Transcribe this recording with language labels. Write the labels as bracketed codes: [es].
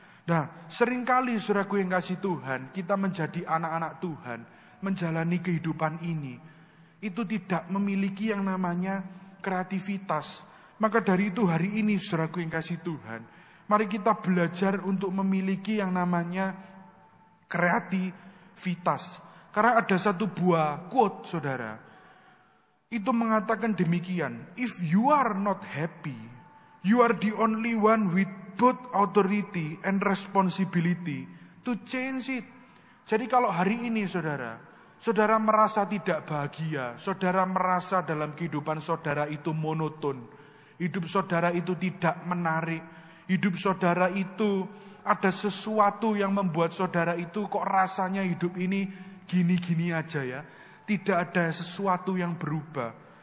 [id] Nah, seringkali saudaraku yang kasih Tuhan, kita menjadi anak-anak Tuhan, menjalani kehidupan ini, itu tidak memiliki yang namanya kreativitas. Maka dari itu hari ini saudaraku yang kasih Tuhan, mari kita belajar untuk memiliki yang namanya kreativitas. Karena ada satu buah quote saudara, itu mengatakan demikian, [en] if you are not happy, you are the only one with both authority and responsibility to change it. [id] Jadi kalau hari ini saudara merasa tidak bahagia, saudara merasa dalam kehidupan saudara itu monoton, hidup saudara itu tidak menarik, hidup saudara itu ada sesuatu yang membuat saudara itu kok rasanya hidup ini gini-gini aja ya, tidak ada sesuatu yang berubah.